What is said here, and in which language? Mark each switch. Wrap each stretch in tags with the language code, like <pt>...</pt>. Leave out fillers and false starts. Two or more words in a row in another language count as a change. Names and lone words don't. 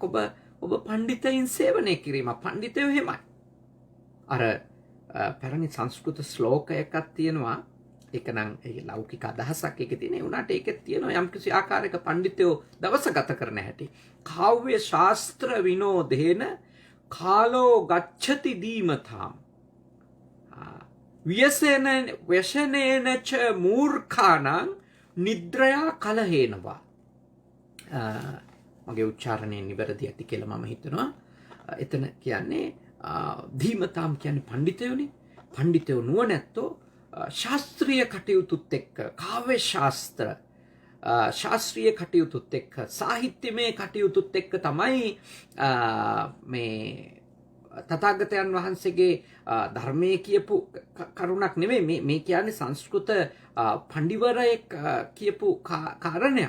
<si>ඔබ පඬිතයින් සේවනය කිරීම. පඬිතයෝ එහෙමයි. අර පැරණි සංස්කෘත ශ්ලෝකයක් තියෙනවා. ඒක නම් ඒ ලෞකික අදහසක් ඒකේ තියෙන. ඒ උනාට ඒකෙත් තියෙනවා යම්කිසි ආකාරයක පඬිතයෝ දවස ගත කරන හැටි.</si> <sa>කාව්‍ය ශාස්ත්‍ර විනෝදේන කාලෝ ගච්ඡති දීමතාම් ව්‍යසනේන ච මූර්ඛාණං නිද්‍රයා කලහේනවා.</sa> <si>මගේ උච්චාරණය නිවැරදි ඇති කියලා මම හිතනවා. එතන කියන්නේ ධීමතාම් කියන්නේ පඬිතයෝනේ. පඬිතයෝ නුවණැත්තෝ ශාස්ත්‍රීය කටයුතුත් එක්ක කාව්‍ය ශාස්ත්‍ර ශාස්ත්‍රීය කටයුතුත් එක්ක සාහිත්‍යමය කටයුතුත් එක්ක තමයි මේ තථාගතයන් වහන්සේගේ ධර්මයේ කියපු කරුණක් නෙමෙයි මේ කියන්නේ සංස්කෘත පඬිවරයෙක් කියපු කාරණයක්.</si>